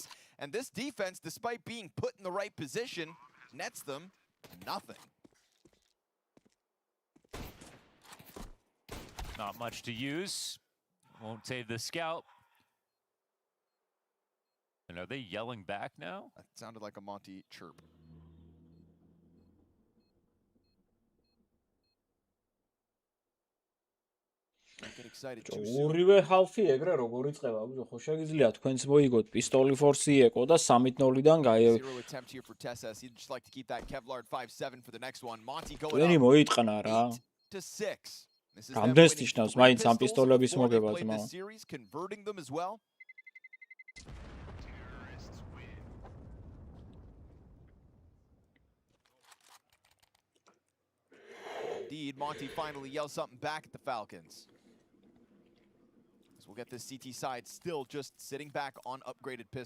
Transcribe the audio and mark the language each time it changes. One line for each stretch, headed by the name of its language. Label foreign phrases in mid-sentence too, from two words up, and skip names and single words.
English: And this defense, despite being put in the right position, nets them nothing. Not much to use. Won't save the scout. And are they yelling back now? That sounded like a Monty chirp.
Georgian: ორივე half-ი ეგრე როგორ იწყება, ბიჭო, ხო შეგიძლია თქვენც მოიგოთ პისტოლი
English: force eco
Georgian: და 3-0-დან თქვენი მოიტყნა რა. რამდენს ნიშნავს მაინც ამ პისტოლების მოგება ძმა?
English: Indeed, Monty finally yells something back at the Falcons. We'll get this CT side still just sitting back on upgraded pistols.